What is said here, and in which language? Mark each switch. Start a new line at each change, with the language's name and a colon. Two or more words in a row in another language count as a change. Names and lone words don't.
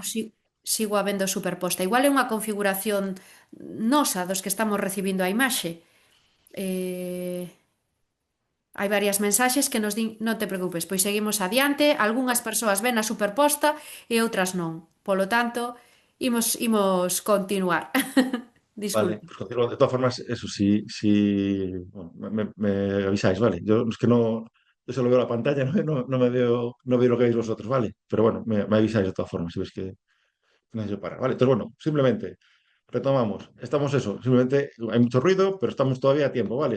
Galician: sigo a vendo superposta. Igual é unha configuración nosa dos que estamos recibindo a imaxe. Eh, hai varias mensaxes que nos din non te preocupes, pois seguimos adiante. Algúnas persoas ven a superposta e outras non. Polo tanto, imos continuar.
Spanish: Vale, Disculpa. pues continúo. De todas formas, eso sí, sí, bueno, me avisáis, ¿vale? Yo es que yo solo veo la pantalla, no veo lo que veis vosotros, ¿vale? Pero bueno, me avisáis de todas formas si ves que necesito parar, ¿vale? Entonces, bueno, simplemente retomamos. Estamos eso, simplemente hay mucho ruido, pero estamos todavía a tiempo, ¿vale?